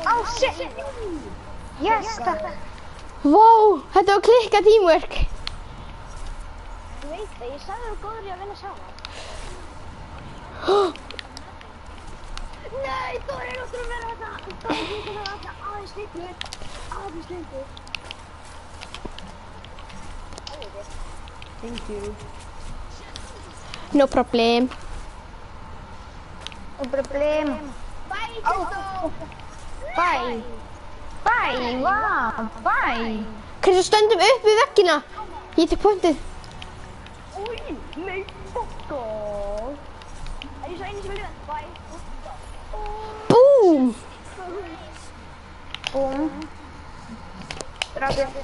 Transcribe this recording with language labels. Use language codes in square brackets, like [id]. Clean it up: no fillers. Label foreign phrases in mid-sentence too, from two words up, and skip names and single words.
[is] Á, shit! Yes, takk. Vá, þetta var klikka teamwork. Ég veit það, ég sagði þú góður í að vinna saman. Nei, þú er náttúrulega að vera þetta. Þú er þetta aðeins lengur. [en] Thank you. No problem. No problem. Bye, Kristó. Bye. Wow, bye. [is] Kristó, stöndum upp við veggina. Ég tek pointið. Új, nei, [en] fuck off. [is] Er ég svo eini sem vil þetta? [en] Bye. Búm. [is] Búm. Strákur.